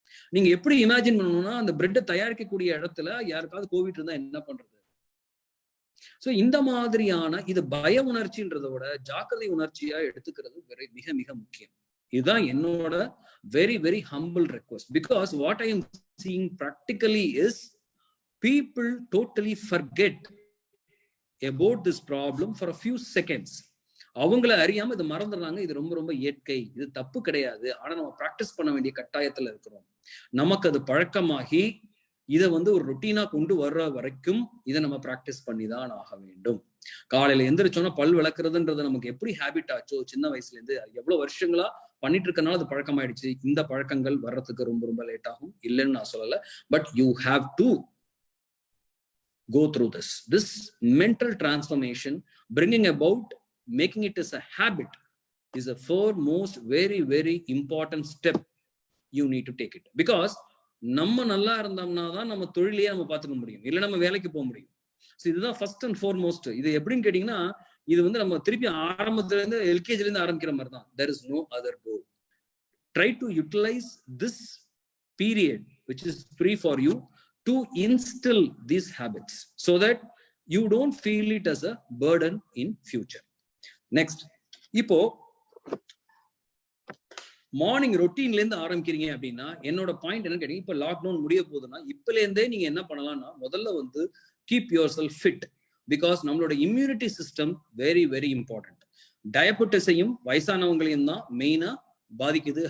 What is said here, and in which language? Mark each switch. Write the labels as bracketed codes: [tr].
[ta] நீங்க எப்படி இமேஜின் பண்ணணும்னா, அந்த பிரெட்டை தயாரிக்கக்கூடிய இடத்துல யாருக்காவது கோவிட் இருந்தா என்ன பண்றது? சோ இந்த மாதிரியான இது பய உணர்ச்சின்றதை விட ஜாக்கிரதை உணர்ச்சியா எடுத்துக்கிறது மிக மிக முக்கியம். இதுதான் என்னோட [en] Very very humble request. Because what I am seeing practically is people totally forget about this problem for a few seconds. [ta] அவங்கள அறியாம இதை மறந்துடுறாங்க. இது ரொம்ப ரொம்ப இயற்கை, இது தப்பு கிடையாது. ஆனா நம்ம பிராக்டிஸ் பண்ண வேண்டிய கட்டாயத்துல இருக்கிறோம். நமக்கு அது பழக்கமாகி இதை வந்து ஒரு ரொட்டீனா கொண்டு வர்ற வரைக்கும் இதை நம்ம பிராக்டிஸ் பண்ணி தான் ஆக வேண்டும். காலையில எந்திரிச்சோன்னா பல் விளக்குறதுன்றது நமக்கு எப்படி ஹேபிட் ஆச்சோ சின்ன வயசுல இருந்து, எவ்வளவு வருஷங்களா பண்ணிட்டு இருக்கனால அது பழக்கமாயிடுச்சு. இந்த பழக்கங்கள் வர்றதுக்கு ரொம்ப ரொம்ப லேட் ஆகும், இல்லைன்னு நான் சொல்லல. [en] But you have to go through this mental transformation, bringing about making it as a habit is a foremost very very important step. You need to take it, because [ta] நம்ம நல்லா இருந்தோம்னா தான் நம்ம தொழிலையே நம்ம பார்த்துக்க முடியும், இல்லை நம்ம வேலைக்கு போக முடியும். ஸோ இதுதான் ஃபர்ஸ்ட் அண்ட் ஃபார்மோஸ்ட். இது எப்படின்னு கேட்டீங்கன்னா, இது வந்து நம்ம திருப்பி ஆரம்பத்துல இருந்து எல்கேஜில இருந்து ஆரம்பிக்கிற மாதிரி தான். [en] there is no other go. Try to utilize this period which is free for you to instill these habits so that you don't feel it as a burden in future. [ta] Next, இப்போ morning ரொட்டீன்ல இருந்து ஆரம்பிக்கிறீங்க அப்படின்னா, என்னோட point என்ன கேட்டீங்க, இப்போ lockdown முடிய போகுதுன்னா இப்பல இருந்தே நீங்க என்ன பண்ணலாம்னா, முதல்ல வந்து [en] Keep yourself fit. [ta] Because நம்மளோட immunity system [en] Very very important. [ta] டயபெட்டிஸையும் வயசானவங்களையும் தான் மெயினா பாதிக்குது.